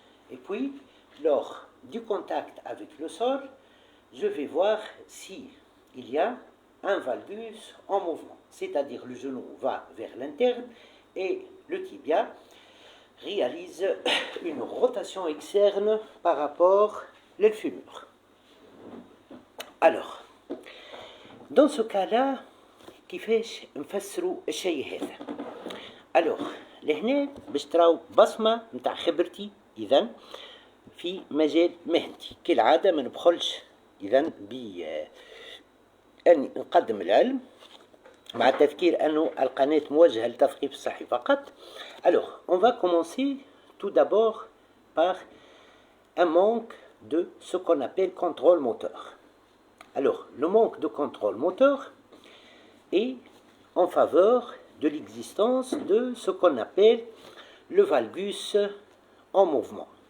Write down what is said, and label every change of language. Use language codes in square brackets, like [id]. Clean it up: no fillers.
[fr] Et puis, lors du contact avec le sol, je vais voir si il y a un valgus en mouvement, c'est-à-dire le genou va vers l'interne et le tibia réalise une rotation externe par rapport au fémur. Alors, dans ce cas-là, [ar] كيفاش نفسروا الشيء هذا؟ alors لهنا باش تراو بصمه نتاع خبرتي اذا في مجال مهنتي. كالعاده ما نبخلش اذا أني نقدم العلم مع التذكير أنه القناة موجهة للتثقيف الصحي فقط. [fr] Alors, on va commencer tout d'abord par un manque de ce qu'on appelle contrôle moteur. Alors, le manque de contrôle moteur est en faveur de l'existence de ce qu'on appelle le valgus en mouvement.